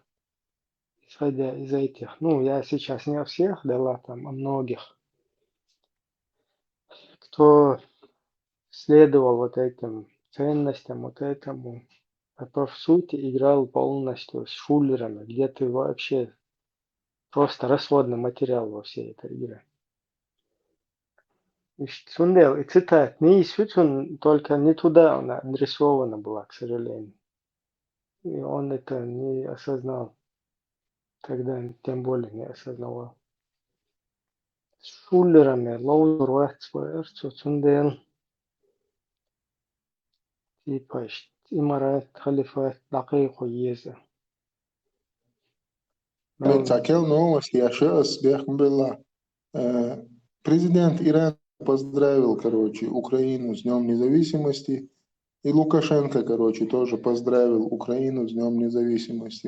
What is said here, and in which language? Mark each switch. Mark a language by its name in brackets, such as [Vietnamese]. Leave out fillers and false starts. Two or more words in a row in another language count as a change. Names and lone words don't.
[Russian] Исходя из этих, ну, я сейчас не о всех дала, там, о многих, кто следовал вот этим ценностям, вот этому, а по сути играл полностью с шулерами, где ты вообще просто расходный материал во всей этой игре. И Сундел, и цитат, не исключен, только не туда она адресована была, к сожалению. И он это не осознал, тогда тем более не осознавал. С шулерами, лоузер, Сундел, типа, имарат, халифат, дакику еза. Хотел новости, я сейчас была. Президент Ирана поздравил, короче, Украину с Днем Независимости. И Лукашенко, короче, тоже поздравил Украину с Днем Независимости.